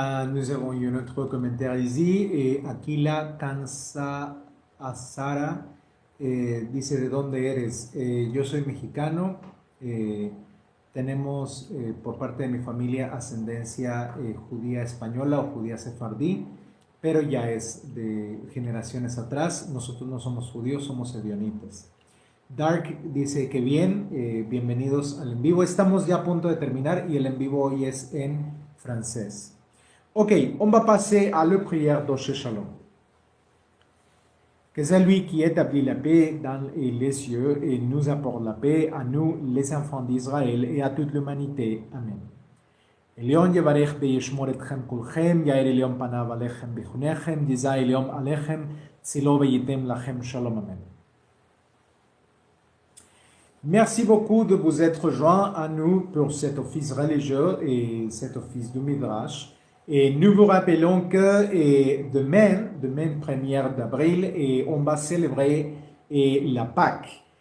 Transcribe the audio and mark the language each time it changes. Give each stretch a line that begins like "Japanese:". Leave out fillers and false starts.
French: Nous avons eu un autre commentaire ici.
Spanish: Aquila Cansa Azara dice, ¿de dónde eres? Yo soy mexicano. Tenemos por parte de mi familia ascendencia judía española o judía sefardí, pero ya es de generaciones atrás. Nosotros no somos judíos, somos ebionitas. Dark dice que bien, bienvenidos al en vivo. Estamos ya a punto de terminar y el en vivo hoy es en francés.
French: Ok, on va passer à la prière d'Osher Shalom. Que c'est lui qui établit la paix dans les cieux et nous apporte la paix à nous, les enfants d'Israël, et à toute l'humanité. Amen.
Hebrew: עליון יברך וישמור אתכם כולכם, יאיר עליון פניו עליכם בחונכם, יזע עליון עליכם, צילו וייתן לכם שלום. Amen.
French: Merci beaucoup de vous être joints à nous pour cet office religieux et cet office du Midrash. Et nous vous rappelons que demain 1er d'avril, on va célébrer la Pâque.